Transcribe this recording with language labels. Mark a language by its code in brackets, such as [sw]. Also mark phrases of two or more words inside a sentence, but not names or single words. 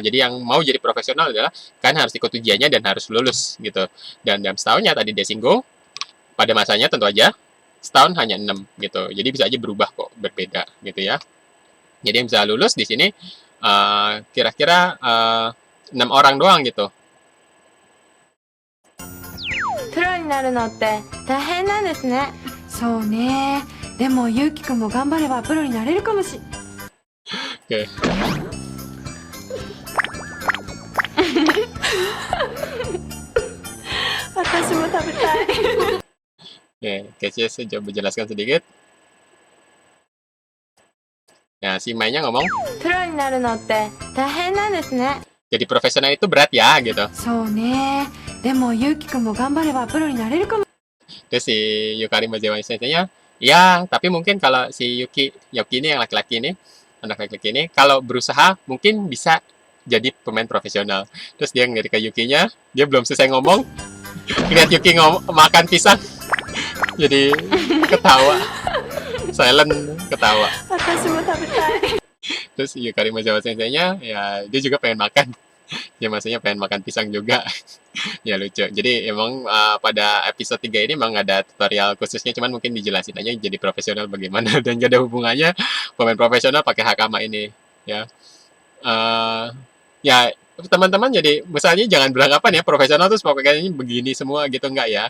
[id] Jadi yang mau jadi profesional adalah kan harus ikut ujiannya dan harus lulus, gitu. Dan dalam setahunnya tadi dia singgung, pada masanya tentu aja, setahun hanya 6, gitu. Jadi bisa aja berubah kok, berbeda, gitu ya. Jadi yang bisa lulus di sini kira-kira 6 orang doang gitu. [ja] プロになるのって大変なんですね。そうね。でもゆうきくんも頑張ればプロになれるかもし。 [id] Oke. Oke, Casey coba jelaskan sedikit. Nah, si Mai-nya ngomong, [ja] プロになるのって大変なんですね。 [id] jadi profesional itu berat ya, gitu. [ja] そうね。でもゆうきくんも頑張ればプロになれるかも。 [id] Terus si Yukari Maezawa Sensei-nya, ya, tapi mungkin kalau si Yuki ini yang laki-laki ini, anak laki-laki ini, kalau berusaha mungkin bisa jadi pemain profesional. Terus dia ngeliat ke Yuki-nya, dia belum selesai ngomong, lihat Yuki makan pisang, jadi ketawa, silent ketawa. [ja] 私も食べたい。 [id] Terus Yukari Maezawa Sensei-nya, ya dia juga pengen makan. Ya maksudnya pengen makan pisang juga. Ya lucu. Jadi emang pada episode 3 ini emang ada tutorial khususnya, cuman mungkin dijelasin aja jadi profesional bagaimana. Dan gak ada hubungannya pemain profesional pakai hakama ini. Ya, ya teman-teman, jadi misalnya jangan beranggapan ya profesional terus pakainya begini semua gitu, enggak ya.